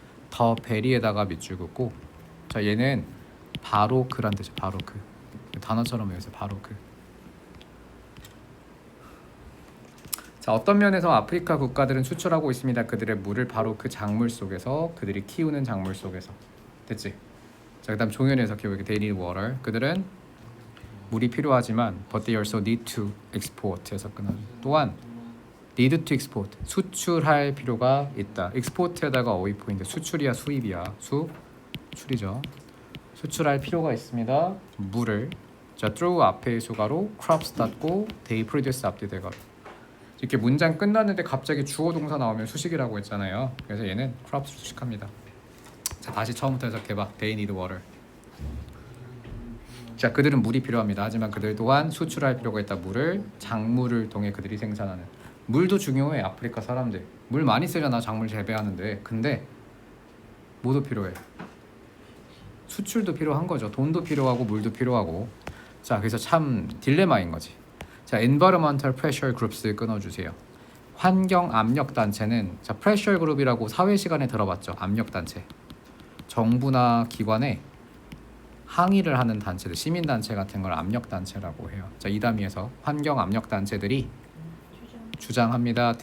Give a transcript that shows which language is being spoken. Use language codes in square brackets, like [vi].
[ko] 더 베리에다가 밑줄 긋고 자, 얘는 바로 그란 뜻이에요. 바로 그. 단어처럼 외우세요. 바로 그. 자, 어떤 면에서 아프리카 국가들은 수출하고 있습니다. 그들의 물을 바로 그 작물 속에서 그들이 키우는 작물 속에서. 됐지? 자, 그다음 종현 해석해볼게요. [en] They need water. [ko] 그들은 물이 필요하지만 [en] but they also need to export [ko] 해서 끊어요. 또한 [en] need to export [ko] 수출할 필요가 있다. export에다가 어휘 포인트 수출이야 수입이야 수출이죠. 수출할 필요가 있습니다. 물을 자 through 앞에 수가로 crops 닫고 [en] they produce [ko] 앞뒤 대가로 이렇게 문장 끝났는데 갑자기 주어 동사 나오면 수식이라고 했잖아요. 그래서 얘는 crops 수식합니다. 자 다시 처음부터 해석해봐. [en] They need water. [ko] 자 그들은 물이 필요합니다. 하지만 그들 또한 수출할 필요가 있다. 물을 작물을 통해 그들이 생산하는 물도 중요해. 아프리카 사람들 물 많이 쓰잖아. 작물 재배하는데 근데 뭐도 필요해. 수출도 필요한 거죠. 돈도 필요하고 물도 필요하고. 자 그래서 참 딜레마인 거지. 자 [en] environmental pressure groups [ko] 끊어주세요. 환경 압력 단체는 자 pressure group이라고 사회 시간에 들어봤죠. 압력 단체. 정부나 기관에 항의를 하는 단체들, 시민단체 같은 걸 압력단체라고 해요. 자, 이 단위에서 환경 압력단체들이 주장합니다.